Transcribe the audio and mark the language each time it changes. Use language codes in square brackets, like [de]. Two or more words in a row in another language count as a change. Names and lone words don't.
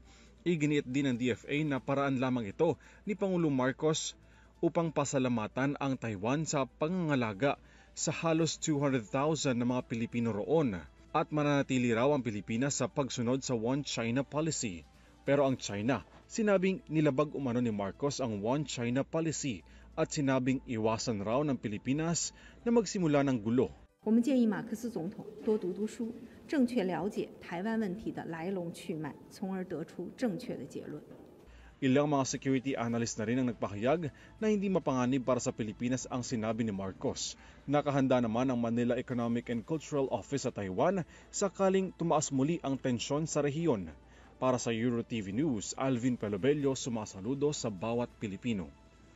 [tl] Iginiit din ng DFA na paraan lamang ito ni Pangulong Marcos upang pasalamatan ang Taiwan sa pangangalaga sa halos 200,000 na mga Pilipino roon at mananatili raw ang Pilipinas sa pagsunod sa One China policy. Pero ang China, sinabing nilabag umano ni Marcos ang One China policy at sinabing iwasan raw ng Pilipinas na magsimula ng gulo. [zh] 我们建议马克思总统多读读书，正确了解台湾问题的来龙去脉，从而得出正确的结论。 [tl] Ilang mga [en] security analyst [tl] na rin ang nagpahayag na hindi mapanganib para sa Pilipinas ang sinabi ni Marcos. Nakahanda naman ang Manila Economic and Cultural Office sa Taiwan sakaling tumaas muli ang tensyon sa rehiyon. Para sa EuroTV News, Alvin Pelobello sumasaludo sa bawat Pilipino.